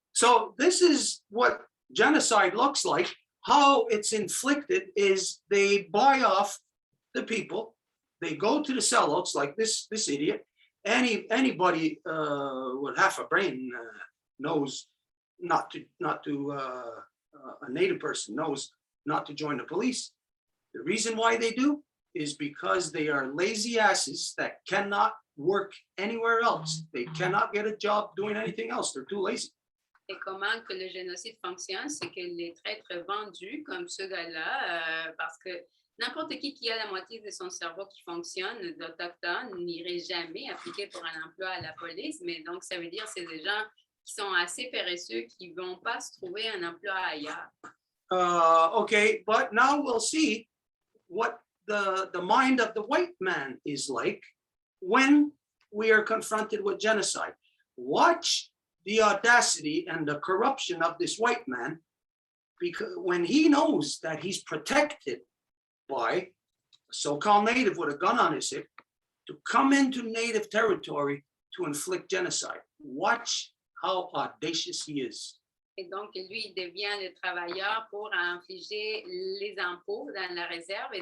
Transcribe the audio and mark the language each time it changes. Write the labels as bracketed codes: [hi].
[en] So this is what genocide looks like. How it's inflicted is they buy off the people. They go to the sellouts like this idiot. Anybody with half a brain knows not to a native person knows not to join the police. The reason why they do is because they are lazy asses that cannot work anywhere else. They cannot get a job doing anything else. They're too lazy. [fr] Et comment que le génocide fonctionne, c'est que les traîtres vendus comme ce gars-là, parce que n'importe qui a la moitié de son cerveau qui fonctionne, d'Autochtones, n'irait jamais appliquer pour un emploi à la police. Mais donc, ça veut dire que c'est des gens qui sont assez paresseux, qui ne vont pas se trouver un emploi ailleurs. [en] Okay, but now we'll see what the mind of the white man is like when we are confronted with genocide. Watch the audacity and the corruption of this white man, because when he knows that he's protected by a so-called native with a gun on his hip to come into native territory to inflict genocide. Watch how audacious he is. [fr] Et donc, lui, il devient le travailleur pour infliger les impôts dans la réserve.